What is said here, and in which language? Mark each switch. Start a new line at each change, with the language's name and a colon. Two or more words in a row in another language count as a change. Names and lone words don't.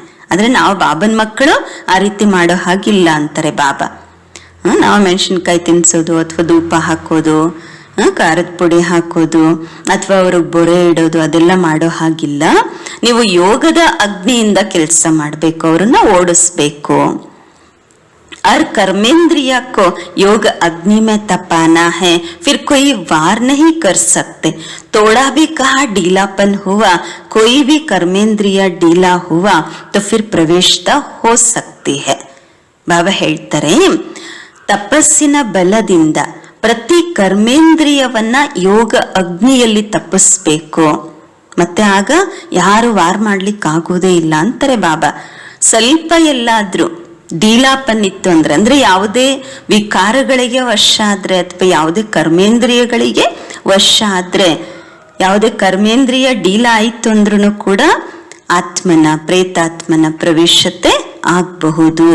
Kannada: ಆದ್ರೆ ನಾವು ಬಾಬನ್ ಮಕ್ಕಳು ಆ ರೀತಿ ಮಾಡೋ ಹಾಗಿಲ್ಲ ಅಂತಾರೆ ಬಾಬಾ. ನಾವು ಮೆಣಸಿನ್ಕಾಯಿ ತಿನ್ಸೋದು ಅಥವಾ ಧೂಪ ಹಾಕೋದು, ಖಾರದ ಪುಡಿ ಹಾಕೋದು ಅಥವಾ ಅವ್ರಿಗೆ ಬೊರೆ ಇಡೋದು ಅದೆಲ್ಲ ಮಾಡೋ ಹಾಗಿಲ್ಲ. ನೀವು ಯೋಗದ ಅಗ್ನಿಯಿಂದ ಕೆಲಸ ಮಾಡ್ಬೇಕು, ಅವ್ರನ್ನ ಓಡಿಸ್ಬೇಕು.
Hindi: और कर्मेंद्रिय को योग अग्नि में तपाना है, फिर कोई वार नहीं कर सकते. तोड़ा भी कहा ढीलापन हुआ, कोई भी कर्मेंद्रिय ढीला हुआ तो फिर प्रवेशता हो सकती है.
Kannada: ಬಾಬಾ ಹೇಳ್ತಾರೆ, ತಪಸ್ಸಿನ ಬಲದಿಂದ ಪ್ರತಿ ಕರ್ಮೇಂದ್ರಿಯವನ್ನ ಯೋಗ ಅಗ್ನಿಯಲ್ಲಿ ತಪ್ಪಿಸ್ಬೇಕು. ಮತ್ತೆ ಆಗ ಯಾರು ವಾರ್ ಮಾಡ್ಲಿಕ್ಕೆ ಆಗೋದೇ ಇಲ್ಲ ಅಂತಾರೆ ಬಾಬಾ. ಸ್ವಲ್ಪ ಎಲ್ಲಾದ್ರೂ ಡೀಲಾಪನ್ ಇತ್ತು ಅಂದ್ರೆ ಯಾವುದೇ ವಿಕಾರಗಳಿಗೆ ವಶ ಆದ್ರೆ ಅಥವಾ ಯಾವುದೇ ಕರ್ಮೇಂದ್ರಿಯಗಳಿಗೆ ವಶ ಆದ್ರೆ, ಯಾವುದೇ ಕರ್ಮೇಂದ್ರಿಯ ಡೀಲ ಆಯ್ತು ಅಂದ್ರೂ ಕೂಡ ಆತ್ಮನ, ಪ್ರೇತಾತ್ಮನ ಪ್ರವೇಶತೆ ಆಗಬಹುದು.